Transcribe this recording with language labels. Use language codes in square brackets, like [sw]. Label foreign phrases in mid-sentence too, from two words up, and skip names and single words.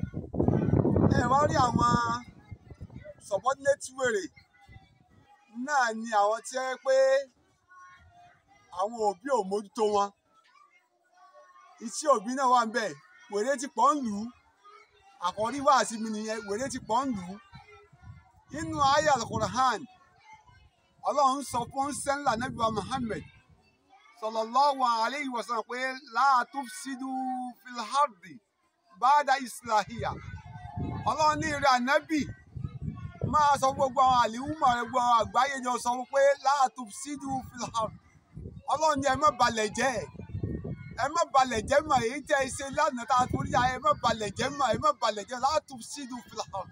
[yo] Ẹ wá rí àwọn subordinate wèrè náà ni àwọn tí ẹ pé àwọn òbí ò mójútó wọn. Iṣẹ́ òbí náà wà ń bẹ̀. Wèrè ti pọ̀ ń lù ú. Àkọ́rí wà sí mi nìyẹn, wèrè ti pọ̀ ń lù ú. Nínú àyá al-Qur'an, Ọlọ́run sọ fún sẹ́ńlá Ànábì wa Muhammad [ar] صلى الله عليه وسلم [yo] pé [ar] لا تفسدوا في الأرض بعد إصلاحها. [yo] Ọlọ́run ní ìrẹ Ànábì máa sọ gbogbo àwọn àlìhùmọ̀ rẹ̀, gbogbo àwọn àgbáyé ni ó sọ pé [ar] لا تفسدوا في الأرض. [yo] Ọlọ́run ní ẹ má balẹ̀ jẹ́, ẹ má balẹ̀ jẹ́ mọ́, èyí tẹ́ ẹ ṣe lánàá tá a torí ẹ má balẹ̀ jẹ́ mọ́, ẹ má balẹ̀ jẹ́ [ar] لا تفسدوا في الأرض.